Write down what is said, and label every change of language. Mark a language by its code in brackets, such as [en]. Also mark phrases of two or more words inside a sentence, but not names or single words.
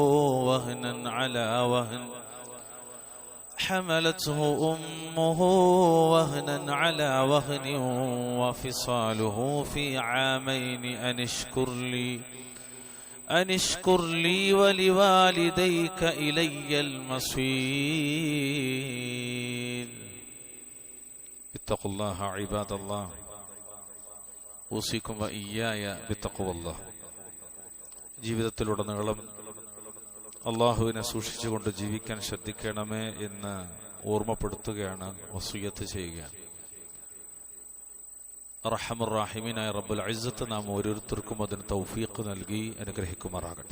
[ar] وهنا على وهن وفصاله في عامين أن اشكر لي ولوالديك إلي المصير اتقوا الله عباد الله أوصيكم وإياي بتقوى الله. [ml] ജീവിതത്തിലുടനീളം അള്ളാഹുവിനെ സൂക്ഷിച്ചുകൊണ്ട് ജീവിക്കാൻ ശ്രദ്ധിക്കണമേ എന്ന് ഓർമ്മപ്പെടുത്തുകയാണ്, വസിയ്യത്ത് ചെയ്യുകയാണ്. [ar] أرحم الراحمين رب العزة [ml] നാം ഓരോരുത്തർക്കും അതിന് തൗഫീഖ് നൽകി അനുഗ്രഹിക്കുമാറാകട്ടെ.